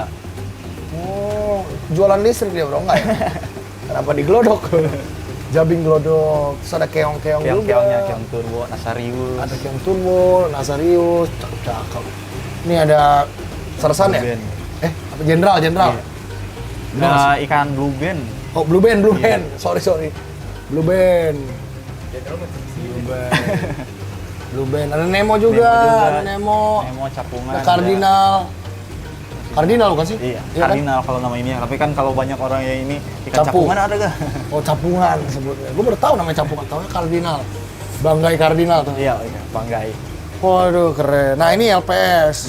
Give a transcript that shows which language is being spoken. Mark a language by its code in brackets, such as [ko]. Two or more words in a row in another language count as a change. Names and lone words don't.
[id] Oh, jualan listrik dia bro, enggak ya? Kenapa diglodok? Jabing glodok, terus ada keong-keong juga. Keong-keongnya, keong turbo, nasarius. Ada keong turbo, nasarius, cakep. Ini ada sersan ya? Blueband. Apa jenderal? Iya. Nah, ikan blue band. Oh, blue band. Iya. Sorry. Blue band. Blue band. Ada Nemo juga. Ada Nemo. Nemo capungan. Ada Cardinal. Cardinal bukan sih? Iya, Iya kan? Cardinal kalau nama ini. Tapi kan kalau banyak orang yang ini ikan Capu. capungan ada gak? Oh, capungan sebutnya. Gue baru tahu namanya capungan. Taunya Cardinal. Banggai Cardinal tuh. Iya, banggai. Waduh, keren. Nah, ini LPS.